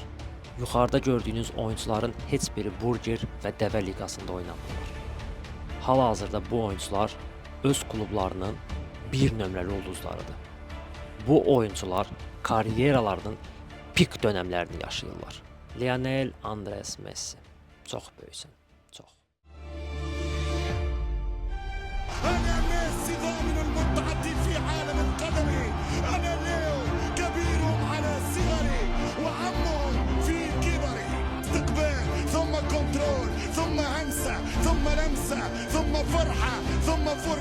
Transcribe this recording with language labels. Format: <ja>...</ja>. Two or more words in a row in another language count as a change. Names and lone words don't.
<az>Yuxarıda gördüyünüz oyuncuların heç biri Burger və Dəvə liqasında oynamırlar. Hal-hazırda bu oyuncular öz klublarının bir nömrəli ulduzlarıdır. Bu oyuncular karyeralarının pik dönəmlərini yaşayırlar. Lionel Andres Messi. Çox böyüksən, çox.</az> <ar>أنا ميسي ضامن المتعدي في عالم القدم. أنا اليوم كبيرهم على صغري وعمهم في كبري. استقبال ثم كنترول ثم همسة ثم لمسة ثم فرحة ثم فرشة.</ar>